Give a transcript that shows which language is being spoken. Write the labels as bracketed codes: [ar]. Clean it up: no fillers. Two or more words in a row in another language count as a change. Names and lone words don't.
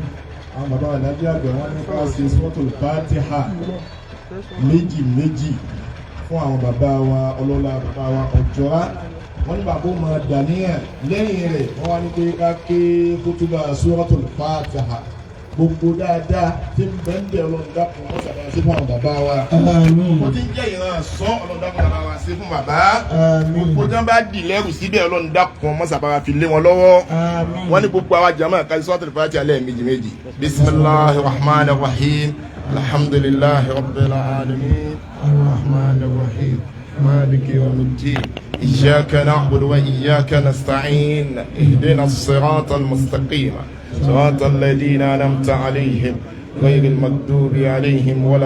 [yo] àwọn bàbá Alhaji Àgbà wọn ní ká ṣe suratul Fatiha méjì méjì fún àwọn bàbá wa ọlọ́lá bàbá wa Ọ̀jọ̀ra wọ́n ní bàbá máa dàníyàn lẹ́yìn rẹ̀ wọ́n wá ní pé ká ké kútúbà suratul Fatiha gbogbo dáadáa tí ń bẹ́ ń bẹ̀ Ọlọ́run dákun wọ́n sàbà sí fún àwọn bàbá wa. mo ti ń jẹ́ ìran sọ Ọlọ́run dákun bàbá wa sí fún bàbá. gbogbo jẹ́ bá dì lẹ́rù síbẹ̀ Ọlọ́run dákun wọ́n sàbà fi lé wọn lọ́wọ́. wọ́n ní gbogbo àwa jàmáà ká suratul Fatiha alẹ́ méjì méjì. [ar] بسم الله الرحمن الرحيم الحمد لله رب العالمين الرحمن الرحيم مالك يوم الدين إياك نعبد وإياك نستعين اهدنا الصراط المستقيم صراط الذين أنعمت عليهم غير المغضوب عليهم ولا